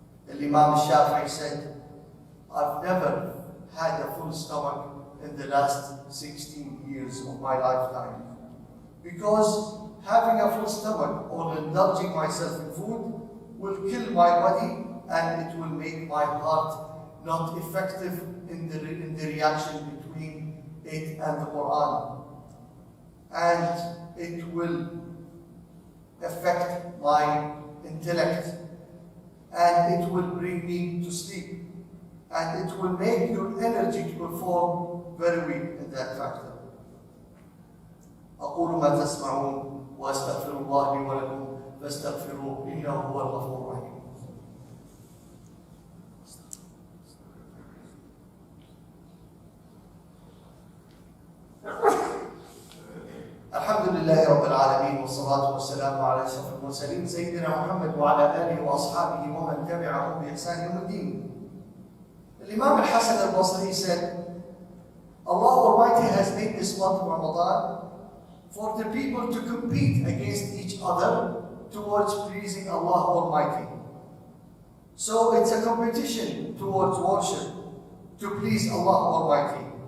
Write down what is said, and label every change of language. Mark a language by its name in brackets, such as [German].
[English] Imam Shafi'i said, I've never had a full stomach in the last 16 years of my lifetime, because having a full stomach or indulging myself in food will kill my body, and it will make my heart not effective in the reaction between it and the Quran, and it will affect my intellect, and it will bring me to sleep, and it will make your energy to perform very weak in that factor. [Arabic] أقول ما تسمعون وأستغفر الله لي ولكم فاستغفروه إنه هو الغفور الرحيم. الحمد لله رب العالمين، والصلاة والسلام على أشرف المرسلين سيدنا محمد وعلى آله وأصحابه ومن تبعهم بإحسان يوم الدين. [English] Imam al-Hasan al-Basri said, Allah Almighty has made this month of Ramadan for the people to compete against each other towards pleasing Allah Almighty. So it's a competition towards worship to please Allah Almighty.